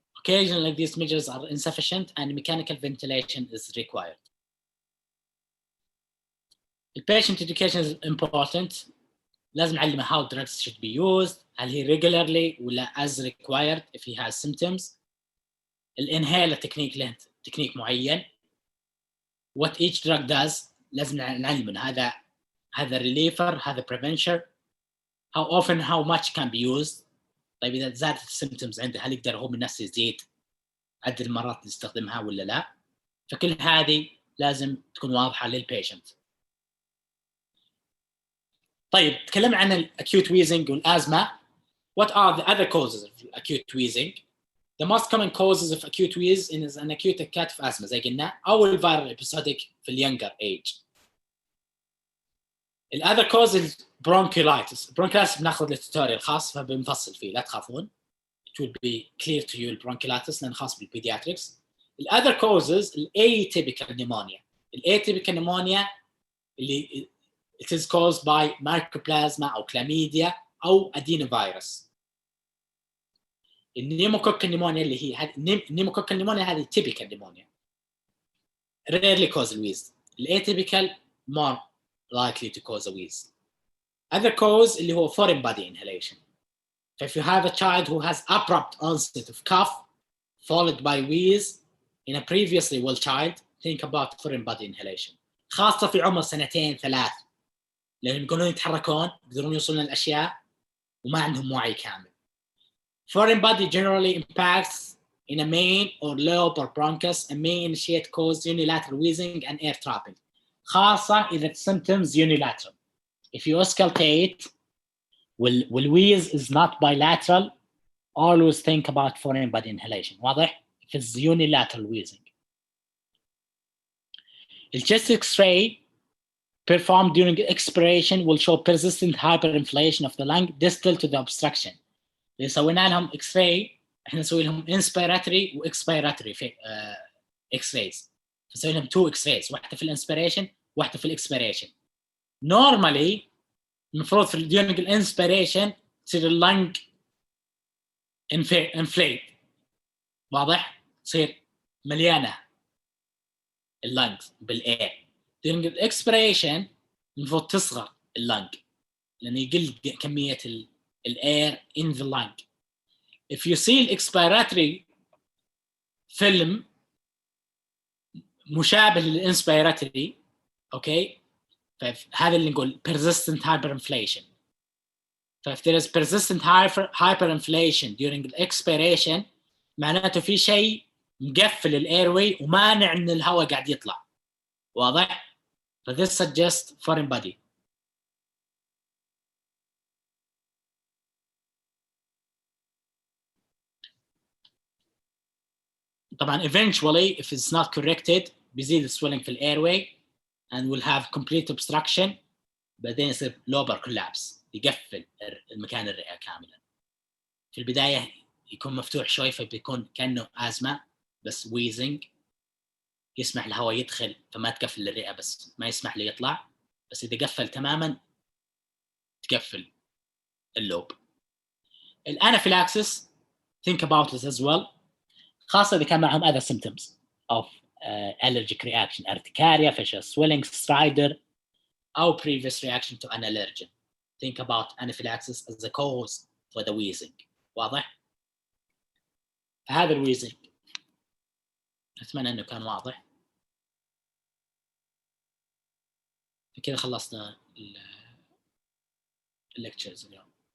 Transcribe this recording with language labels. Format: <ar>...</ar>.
<en>Occasionally, these measures are insufficient and mechanical ventilation is required. The patient education is important.</en> <ar>لازم نعلمه</ar> <en>how drugs should be used, هل he regularly ولا as required if he has symptoms.</en> <ar>الانهيلر تكنيك له تكنيك معين.</ar> <en>What each drug does</en> <ar>لازم نعلمه هذا</ar> <en>reliever هذا prevention. How often how much can be used.</en> <ar>طيب إذا زادت السيمبتومز عنده هل يقدر هو من نفسه يزيد عدد المرات اللي يستخدمها ولا لا. فكل هذه لازم تكون واضحة للبيشنت. طيب تكلمنا عن الأكيوت</ar> <en>wheezing والأزمة. What are the other causes of acute wheezing? the most common causes of acute wheeze is an acute attack of asthma</en> <ar>زي قلنا أو الفيرال</ar> <en>episodic</en> <ar>في اليونجر</ar> <en>age. الأذر cause is bronchiolitis.</en> <ar>Bronchiolitis بناخذ التوتوريال خاص فبنفصل فيه لا تخافون.</ar> <en>It will be clear to you البرونكيولاتس</en> <ar>لأنه خاص بالبيدياتريكس.</ar> <en>الأذر causes atypical pneumonia. Atypical pneumonia اللي it is caused by mycoplasma أو chlamydia أو adenovirus.</en> <ar>النيموكوكال نيمونيا اللي هي النيموكوكال نيمونيا هذه typical pneumonia.</ar> <en>Rarely cause wheeze. Atypical more likely to cause a wheeze. Other cause</en> <ar>اللي هو</ar> <en>foreign body inhalation. So if you have a child who has abrupt onset of cough followed by wheeze in a previously well child, think about foreign body inhalation.</en> <ar>خاصة في عمر 2-3 لأنهم يقولون يتحركون يقدرون يوصلون للأشياء وما عندهم وعي كامل.</ar> <en>Foreign body generally impacts in a main or lobe or bronchus and may initiate cause unilateral wheezing and air trapping.</en> <ar>خاصة إذا</ar> <en>symptoms unilateral. If you auscultate, will wheeze is not bilateral, always think about foreign body inhalation. واضح؟ If it's unilateral wheezing. The chest X-ray performed during expiration will show persistent hyperinflation of the lung distal to the obstruction.</en> <ar>إذا سوينا لهم X-ray إحنا نسوي لهم inspiratory و expiratory في X-rays. نسوي لهم 2 X-rays واحدة في الانسبيريشن واحدة في الإكسبيريشن. Normally المفروض في during الانسبيريشن تصير اللنج inflate. واضح؟ تصير مليانة اللنجز بالاير. during الاكسبيريشن المفروض تصغر اللنج لأنه يقل كمية الاير</ar> <en>in the lung. If you see</en> <ar>الاكسبيراتوري فيلم مشابه للانسبيراتوري اوكي فهذا اللي نقول persistent hyperinflation.</ar> <en>If there is persistent hyperinflation during the expiration</en> <ar>معناته في شيء مقفل الايروي ومانع ان الهواء قاعد يطلع.</ar> <en>واضح؟ this suggests foreign body. طبعا eventually if it's not corrected بيزيد swelling في الايروي and will have complete obstruction بعدين يصير lobar collapse</en> <ar>يقفل المكان الرئة كاملا. في البداية يكون مفتوح شوي فبيكون كأنه أزمة بس wheezing يسمح الهواء يدخل فما تقفل الرئة بس ما يسمح له يطلع. بس إذا قفل تماما تقفل اللوب.</ar> <en>الانافيلاكسس think about this as well</en> <ar>خاصة إذا كان معهم</ar> <en>other symptoms of allergic reaction urticaria, facial swelling, stridor أو previous reaction to an allergen. Think about anaphylaxis as a cause for the wheezing.</en> <ar>واضح؟ هذا الويزنج أتمنى أنه كان واضح. كذا خلصنا الليكتشرز اليوم.</ar>